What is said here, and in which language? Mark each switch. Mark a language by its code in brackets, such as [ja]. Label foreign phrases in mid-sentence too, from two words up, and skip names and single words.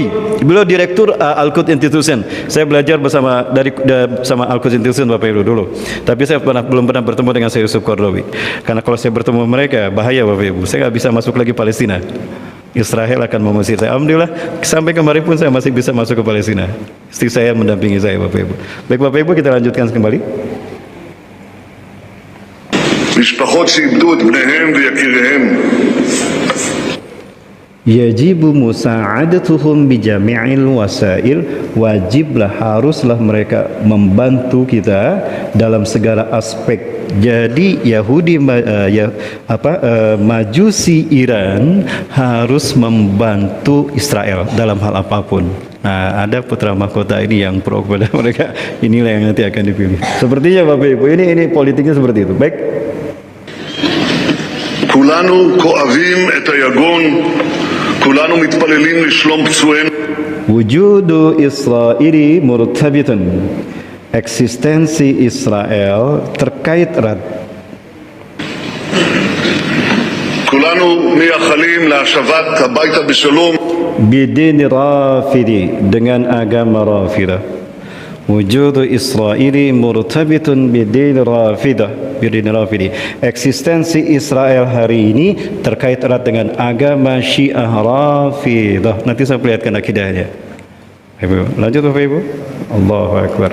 [id] Beliau direktur Al-Quds Institution. Saya belajar bersama Al-Quds Institution Bapak Ibu dulu. Tapi saya belum pernah bertemu dengan Syekh Yusuf Qaradawi. Karena kalau saya bertemu mereka bahaya Bapak Ibu. Saya nggak bisa masuk lagi Palestina. Israel akan mengusir saya. Alhamdulillah sampai kemarin pun saya masih bisa masuk ke Palestina. Istri saya mendampingi saya Bapak Ibu. Baik Bapak Ibu, kita lanjutkan kembali. [he] משפחות שאיבדו את בניהם ויקיריהם. [ar] يجب مساعدتهم بجميع الوسائل, [id] wajiblah haruslah mereka membantu kita dalam segala aspek. Jadi Yahudi Majusi Iran harus membantu Israel dalam hal apapun. Nah, ada putra mahkota ini yang pro kepada mereka. Inilah yang nanti akan dipilih. Sepertinya Bapak Ibu, ini politiknya seperti itu. Baik. [he] כולנו כואבים את היגון, כולנו מתפללים לשלום פצועינו. [ar] وجود إسرائيلي مرتبط. [id] Eksistensi Israel terkait erat. [he] כולנו מייחלים להשבת הביתה בשלום. [ar] بدين رافضي, [id] dengan agama Rafidah. [ar] وجود إسرائيلي مرتبط بدين رافضة. Rafidi. [id] Eksistensi Israel hari ini terkait erat dengan agama Syiah Rafidah. Nanti saya perlihatkan akidahnya. Lanjut Bapak Ibu. [ar] الله أكبر.